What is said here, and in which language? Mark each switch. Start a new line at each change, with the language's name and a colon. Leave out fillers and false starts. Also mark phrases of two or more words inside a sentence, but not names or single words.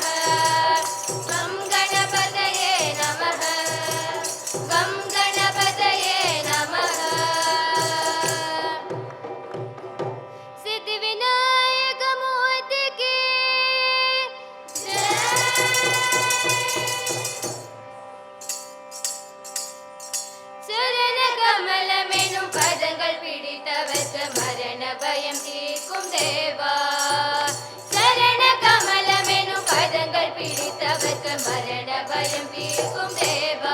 Sanskrit: गं गणपतये नमः. गं गणपतये नमः.
Hindi: सिद्धिविनायक मूर्ति की जय.
Tamil: சரண கமலமெனும் பதங்கள் பிடித்தவர்க்கு மரண பயம் தீர்க்கும் தேவா. சரண கமலமெனும் பதங்கள் பிடித்தவர்க்கு மரண பயம் தீர்க்கும் தேவா.